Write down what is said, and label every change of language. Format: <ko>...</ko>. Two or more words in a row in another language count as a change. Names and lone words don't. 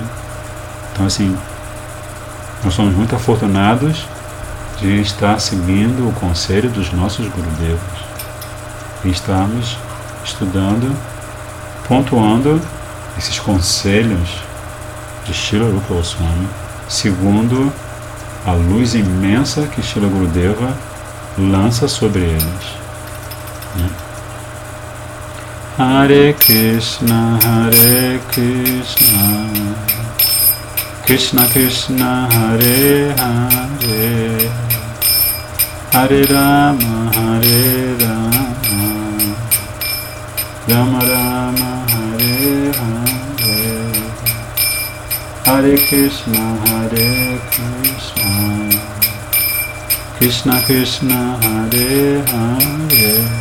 <pt>Então assim, nós somos muito afortunados de estar seguindo o conselho dos nossos Gurudevas e estarmos estudando, pontuando esses conselhos de Srila Rupa Goswami segundo a luz imensa que Srila Gurudeva lança sobre eles.</pt> <sa>Hare Krishna, Krishna Krishna, Hare Hare, Hare Rama, Rama Rama, Hare Hare, Hare Krishna, Krishna Krishna, Hare Hare,</sa>